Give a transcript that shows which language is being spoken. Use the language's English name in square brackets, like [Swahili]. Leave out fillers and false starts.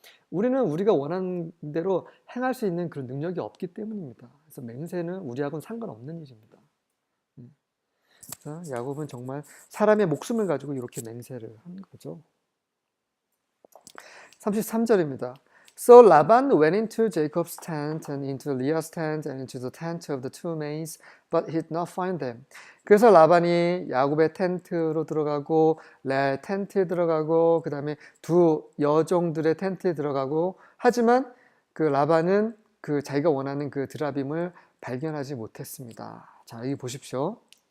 [Korean] 우리는 우리가 원하는 대로 행할 수 있는 그런 능력이 없기 때문입니다. 그래서 맹세는 우리하고는 상관없는 일입니다. 그래서 야곱은 정말 사람의 목숨을 가지고 이렇게 맹세를 한 거죠. 33절입니다. [English] So Laban went into Jacob's tent and into Leah's tent and into the tent of the two maids, but he did not find them. [Korean] 그래서 라반이 야곱의 텐트로 들어가고 레아의 텐트에 들어가고 그 다음에 두 여종들의 텐트에 들어가고 하지만 그 라반은 그 자기가 원하는 그 드라빔을 발견하지 못했습니다. 자, 여기 보십시오.